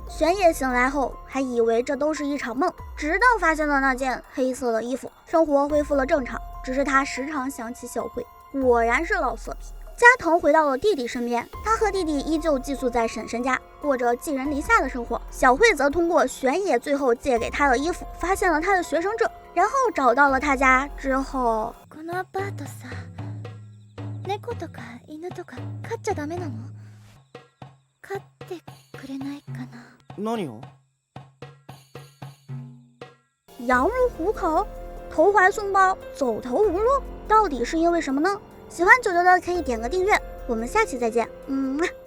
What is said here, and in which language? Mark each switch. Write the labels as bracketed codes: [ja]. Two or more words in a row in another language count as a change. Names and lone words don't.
[zh] 玄野醒来后还以为这都是一场梦，直到发现了那件黑色的衣服，生活恢复了正常，只是他时常想起小慧，果然是老色批。加藤回到了弟弟身边，他和弟弟依旧寄宿在婶婶家，过着寄人篱下的生活。小慧则通过玄野最后借给他的衣服，发现了他的学生证，然后找到了他家之后。 [ja] このアパートさ、猫とか犬とか飼っちゃダメなの？飼ってくれないかな？何を？ [zh] 羊入虎口，投怀送抱，走投无路，到底是因为什么呢？喜欢九九的可以点个订阅，我们下期再见。